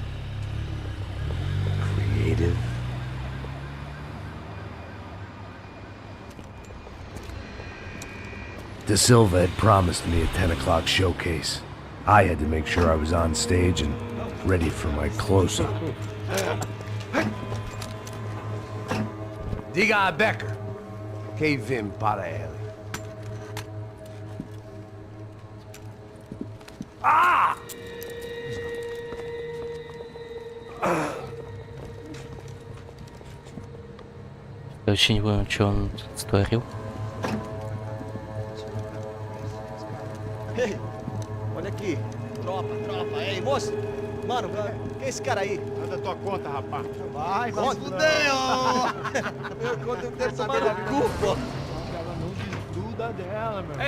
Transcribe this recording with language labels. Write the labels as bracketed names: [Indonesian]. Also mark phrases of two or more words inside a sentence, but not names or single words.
[English] Creative? De Silva had promised me a 10 o'clock showcase. I had to make sure I was on stage and ready for my close-up. [Portuguese] Diga a Becker. Que vim para ele. Ah! [Russian] Я вообще не понял, что он створил. [Portuguese] Ei, olha aqui. Tropa, tropa. Ei, moço. Mano, quem é esse cara aí? Manda tua conta, rapaz. Vai se fuder, ó! Eu conto o tempo tomar no cu, pô! Ela não desgruda dela, meu.